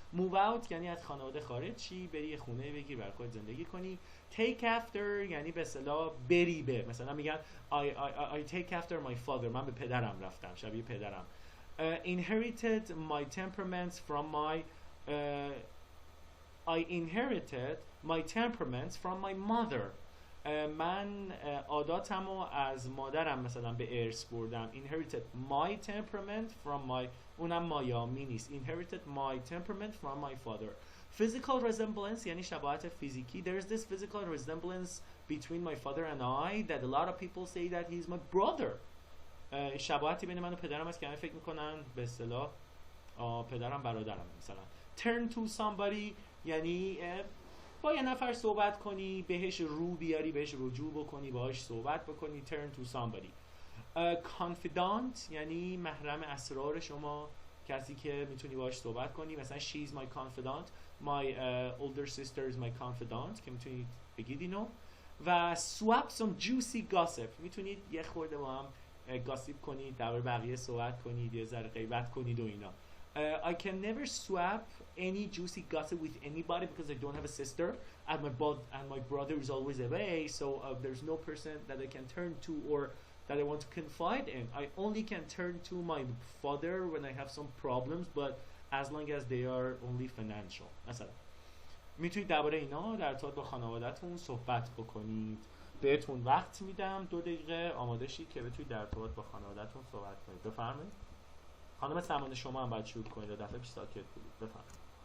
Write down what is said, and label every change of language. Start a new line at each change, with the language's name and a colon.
English: move out
Persian: یعنی از خانواده خارج شی، بری یه خونه بگیر بر خودت زندگی کنی.
English: take after
Persian: یعنی به اصطلاح بری به، مثلا میگن
English: I take after my father،
Persian: من به پدرم رفتم، شبیه پدرم.
English: inherited my temperaments from my I inherited my temperaments from my mother.
Persian: من عاداتمو از مادرم مثلا به ارث بردم.
English: inherited my temperament from my،
Persian: اونم مایامی نیست.
English: inherited my temperament from my father. physical resemblance
Persian: یعنی شباهت فیزیکی.
English: there's this physical resemblance between my father and I that a lot of people say that he's my brother.
Persian: شباهتی بین من و پدرم هست که همه فکر میکنن به اصطلاح پدرم برادرم. مثلا
English: turn to somebody
Persian: یعنی با یه نفر صحبت کنی، بهش رو بیاری، بهش رجوع بکنی، باهاش صحبت بکنی.
English: turn to somebody.
Persian: confidant یعنی محرم اسرار شما، کسی که میتونی باهاش صحبت کنی. مثلا
English: she's my confidant، my older sister is my confidant
Persian: که میتونید بگید اینو. و
English: swap some juicy gossip
Persian: میتونید یه خورده با هم گاسیپ کنید، درباره بقیه صحبت کنید، یه ذره غیبت کنید و اینا.
English: I can never swap any juicy gossip with anybody because I don't have a sister and my brother is always away, so there's no person that I can turn to or that I want to confide in. I only can turn to my father when I have some problems, but as long as they are only financial.
Persian: مثلا میتونید درباره اینا در ارتباط با خانواده‌تون صحبت بکنید. بهتون وقت میدم 2 دقیقه آماده شید که بتونید در ارتباط با خانواده‌تون صحبت کنید. بفرمایید. خانم سمان شما هم باید شروع کنید، دفعه پیش ساکت بودید. بفرمایید.